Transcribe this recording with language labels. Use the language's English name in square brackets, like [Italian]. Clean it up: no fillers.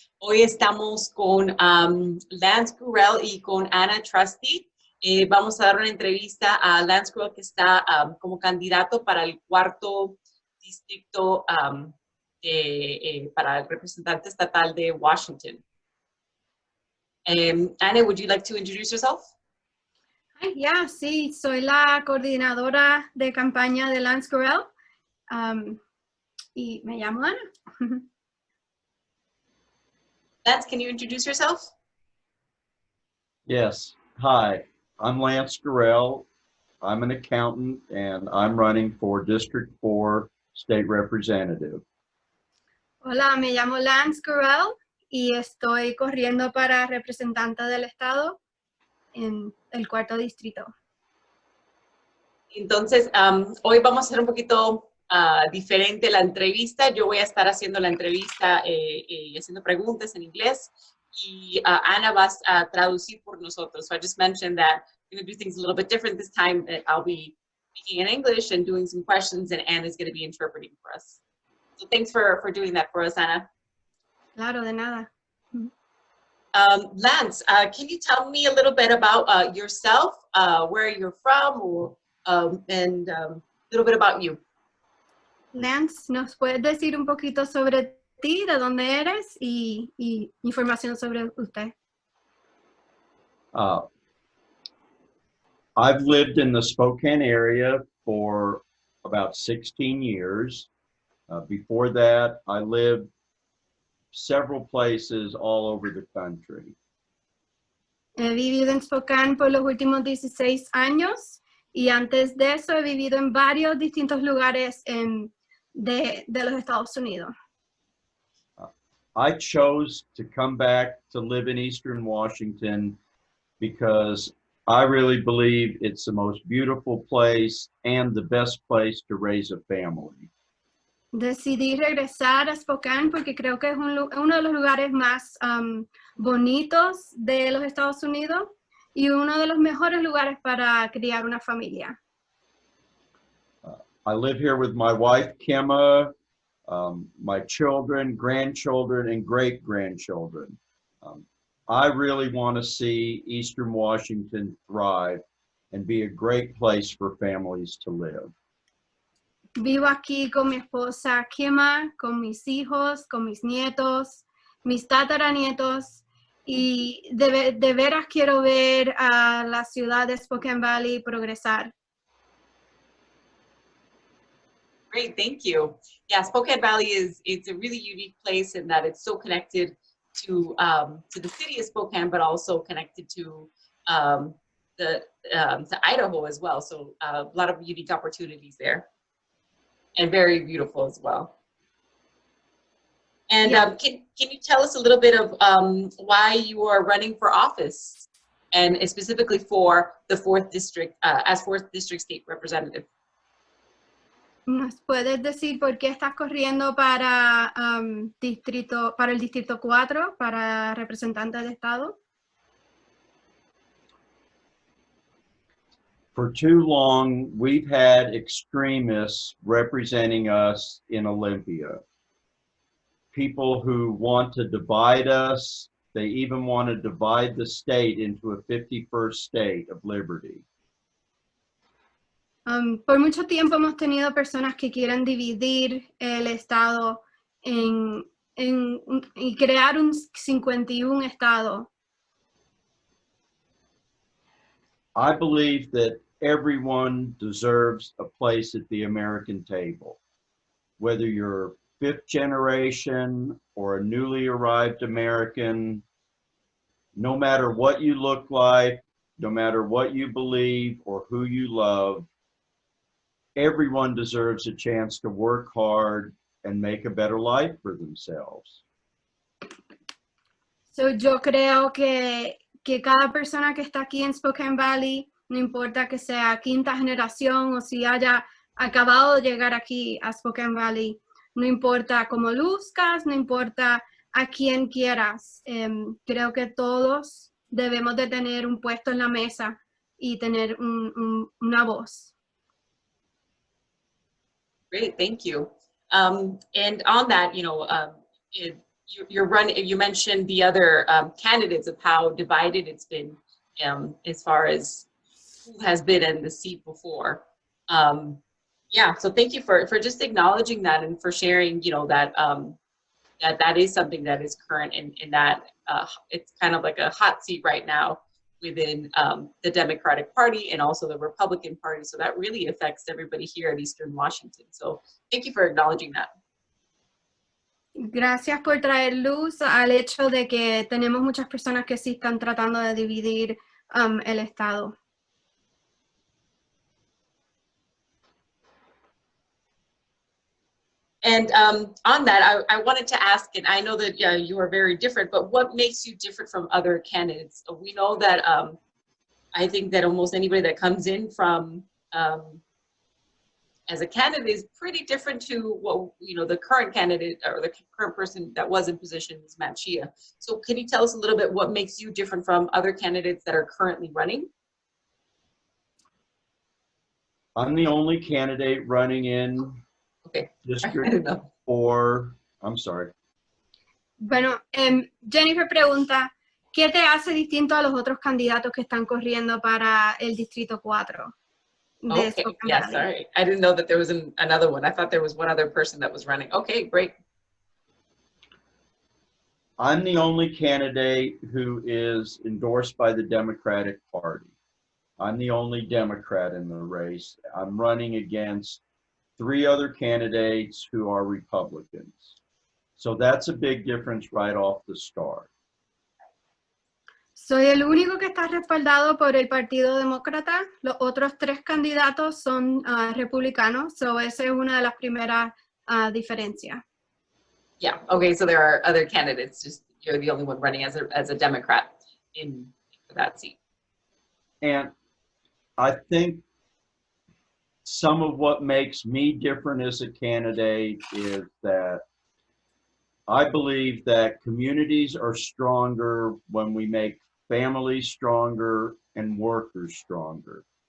[Spanish] Hoy estamos con Lance Gurel y con Anna Trusty. Vamos a dar una entrevista a Lance Gurel, que está como candidato para el 4to Distrito para el Representante Estatal de Washington. [English] Anna, would you like to introduce yourself? [Spanish] Ya, sí, soy la coordinadora de campaña de Lance Gurel y me llamo Ana. [English] Lance, can you introduce yourself? Yes. Hi, I'm Lance Gurel. I'm an accountant and I'm running for District 4 State Representative. [Spanish] Hola, me llamo Lance Gurel y estoy corriendo para representante del estado en el 4to Distrito. Entonces, hoy vamos a hacer un poquito diferente la entrevista. Yo voy a estar haciendo la entrevista y haciendo preguntas en inglés y Ana va a traducir por nosotros. [English] So I just mentioned that we're going to do things a little bit different this time. I'll be speaking in English and doing some questions, and Anna's going to be interpreting for us. So thanks for doing that for us, Ana. [Spanish] Claro, de nada. [English] Lance, can you tell me a little bit about yourself, where you're from, or, and a little bit about you? [Spanish] Lance, ¿nos puedes decir un poquito sobre ti, de dónde eres y información sobre usted? [English] I've lived in the Spokane area for about 16 years. Before that, I lived several places all over the country. [Spanish] He vivido en Spokane por los últimos 16 años y antes de eso he vivido en varios distintos lugares de los Estados Unidos. [English] I chose to come back to live in Eastern Washington because I really believe it's the most beautiful place and the best place to raise a family. [Spanish] Decidí regresar a Spokane porque creo que es uno de los lugares más bonitos de los Estados Unidos y uno de los mejores lugares para criar una familia. [English] I live here with my wife, Kimma, my children, grandchildren, and great-grandchildren. I really want to see Eastern Washington thrive and be a great place for families to live. [Spanish] Vivo aquí con mi esposa Kimma, con mis hijos, con mis nietos, mis tataranietos, y de veras quiero ver a la ciudad de Spokane Valley progresar. [English] Great, thank you. Yeah, Spokane Valley it's a really unique place in that it's so connected to the city of Spokane, but also connected to Idaho as well. So a lot of unique opportunities there, and very beautiful as well. And Yeah. Can you tell us a little bit of why you are running for office, and specifically for the 4th District as 4th District State Representative? [Spanish] ¿Nos puedes decir por qué estás corriendo para el Distrito 4, para representante de Estado? [English] For too long, we've had extremists representing us in Olympia. People who want to divide us, they even want to divide the state into a 51st state of liberty. [Spanish] Por mucho tiempo hemos tenido personas que quieren dividir el estado y crear un 51 estado. [English] I believe that everyone deserves a place at the American table. Whether you're 5th generation or a newly arrived American, no matter what you look like, no matter what you believe or who you love, everyone deserves a chance to work hard and make a better life for themselves. [Spanish] So, yo creo que cada persona que está aquí en Spokane Valley, no importa que sea 5ª generación o si haya acabado de llegar aquí a Spokane Valley, no importa cómo luzcas, no importa a quién quieras, creo que todos debemos de tener un puesto en la mesa y tener una voz. [English] Great, thank you. And on that, you mentioned the other candidates of how divided it's been as far as who has been in the seat before. Yeah, so thank you for just acknowledging that and for sharing, that is something that is current in that it's kind of like a hot seat right now within the Democratic Party and also the Republican Party. So that really affects everybody here in Eastern Washington. So thank you for acknowledging that. [Spanish] Gracias por traer luz al hecho de que tenemos muchas personas que sí están tratando de dividir el estado. [English] And on that, I wanted to ask, and I know that you are very different, but what makes you different from other candidates? We know that I think that almost anybody that comes in from as a candidate is pretty different to what the current candidate or the current person that was in position is Matt Shea. So can you tell us a little bit what makes you different from other candidates that are currently running? I'm the only candidate running in District 4. I'm sorry. [Spanish] Bueno, Jennifer pregunta, ¿qué te hace distinto a los otros candidatos que están corriendo para el Distrito 4? [English] Okay, yeah, sorry. I didn't know that there was another one. I thought there was one other person that was running. Okay, great. I'm the only candidate who is endorsed by the Democratic Party. I'm the only Democrat in the race. I'm running against 3 other candidates who are Republicans. So that's a big difference right off the start. [Spanish] Soy el único que está respaldado por el Partido Demócrata. Los otros 3 candidatos son republicanos. So esa es una de las primeras diferencias. [English] Yeah. Okay. So there are other candidates. Just you're the only one running as a Democrat in that seat. And I think some of what makes me different as a candidate is that I believe that communities are stronger when we make families stronger and workers stronger.